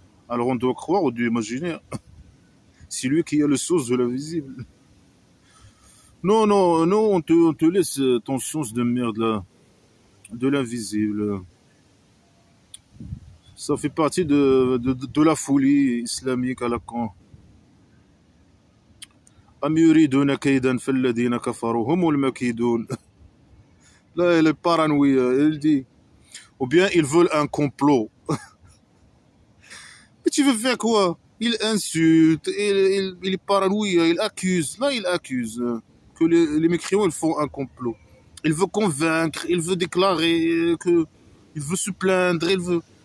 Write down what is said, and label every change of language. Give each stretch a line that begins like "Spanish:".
French: Alors, on doit croire au Dieu imaginaire. C'est lui qui a le sens de l'invisible. Non, non, non, on te laisse ton sens de merde là, de l'invisible. Ça fait partie de la folie islamique à la con.
Arabic: أم يريدون كيدا فالذين كفروا هم المكيدون.
French: Là, elle est paranoïa, elle dit. Ou bien ils veulent un complot. Mais tu veux faire quoi? Il insulte, il est paranoïa, il accuse. Là, il accuse que les mécréants ils font un complot. Il veut convaincre, il veut déclarer que. Il veut se plaindre, il veut.